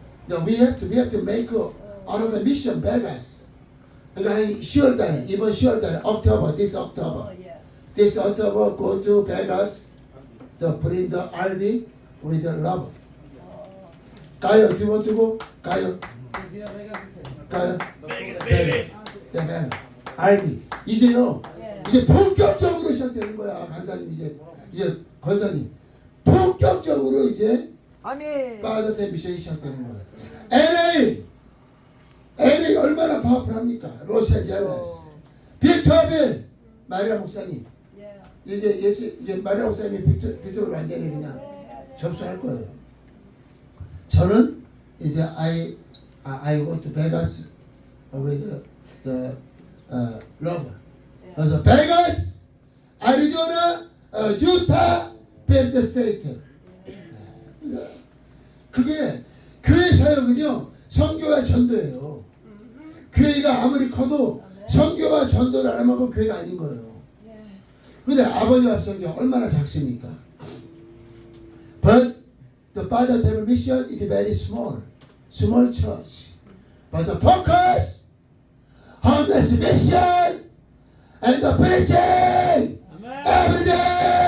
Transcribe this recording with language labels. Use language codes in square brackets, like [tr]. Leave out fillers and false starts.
[en] Now we have to make another mission Vegas. [ko] 그러니까 한 10월달에 이번 10월달에 [en] this October. Oh, yeah. This October go to Vegas to bring the RV with the Robert. [ko] 가요. [en] Do you want to go? [ko] 가요. 가요. 네, RV. 이제요. 이제 본격적으로 시작되는 거야. 간사님 이제 권사님 본격적으로 이제 아멘. 빠듯한 미션이 시작되는 거야. LA 얼마나 파워풀합니까? 로스앤젤레스, 빅토빌, 마리아 목사님. [en] Yeah. [ko] 이제 마리아 목사님이 빅토빌 완전히 그냥 접수할 거예요. 저는 이제 [en] I go to Vegas with the lover. [ko] 그래서 베가스, 애리조나, 유타, 펜트 스테이트. 그게 교회 사역은요 선교와 전도예요. 교회가 아무리 커도 선교와 전도를 안 하면 그 교회가 아닌 거예요. 근데 아버지 앞성교 얼마나 작습니까? [en] But the Father Table mission is very small church. But the focus, homeless mission, and the preaching every day.